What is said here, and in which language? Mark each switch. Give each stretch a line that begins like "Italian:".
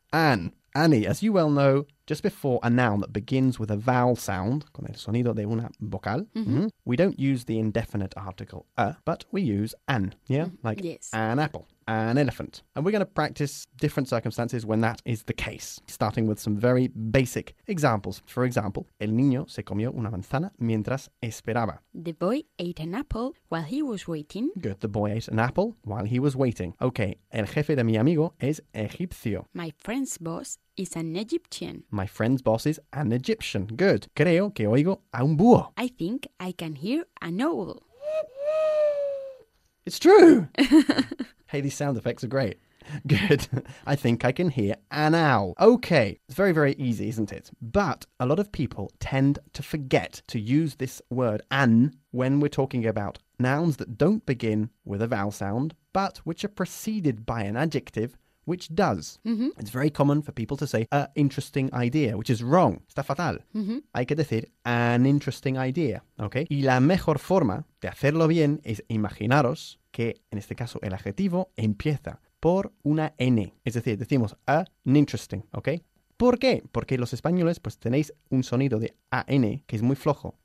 English: Annie, as you well know, just before a noun that begins with a vowel sound,
Spanish: con el sonido de una vocal,
English: we don't use the indefinite article a, but we use an, yeah? Like an apple, an elephant. And we're going to practice different circumstances when that is the case, starting with some very basic examples. For example,
Spanish: el niño se comió una manzana mientras esperaba.
English: The boy ate an apple while he was waiting. Good, the boy ate an apple while he was waiting.
Spanish: Okay, el jefe de mi amigo es egipcio.
English: My friend's boss is an Egyptian. My friend's boss is an Egyptian. Good.
Spanish: Creo que oigo a un búho.
English: I think I can hear an owl. It's true. Hey, these sound effects are great. Good. I think I can hear an owl. Okay. It's very, very easy, isn't it? But a lot of people tend to forget to use this word an when we're talking about nouns that don't begin with a vowel sound, but which are preceded by an adjective which does. Mm-hmm. It's very common for people to say a interesting idea, which is wrong.
Spanish: Está fatal. Mm-hmm. Hay que decir
English: an interesting idea,
Spanish: ¿ok? Y la mejor forma de hacerlo bien es imaginaros que, en este caso, el adjetivo empieza por una N. Es decir, decimos an interesting, ¿ok? ¿Por qué? Porque los españoles, pues, tenéis un sonido de an que es muy flojo.